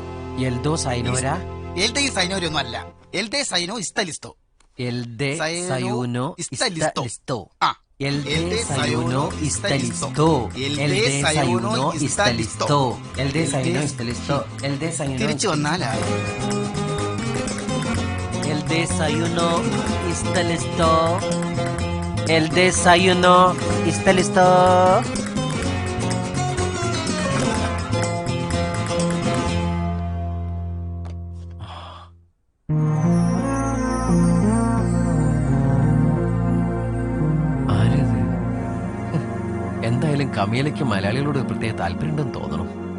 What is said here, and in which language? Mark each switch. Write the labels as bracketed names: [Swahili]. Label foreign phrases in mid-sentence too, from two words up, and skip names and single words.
[Malayalam] എൽദോ സൈനോര? എൽദേ സൈനോര ഒന്നും അല്ല. എൽദേ സൈനോ ഇസ്തലിസ്തോ. എൽദേ സയോനോ ഇസ്തലിസ്തോ. എൽദേ സയോനോ ഇസ്തലിസ്തോ. എൽദേ സയോനോ ഇസ്തലിസ്തോ. എൽദേ സയോനോ ഇസ്തലിസ്തോ. എൽദേ സയോനോ. തിരിച്ചു വന്നാലാ [Spanish] El desayuno está listo. El desayuno está listo. [Malayalam] ആരത്? എന്തായാലും കമീലയ്ക്ക് മലയാളികളോട് പ്രത്യേക താല്പര്യമുണ്ടെന്ന് തോന്നണം.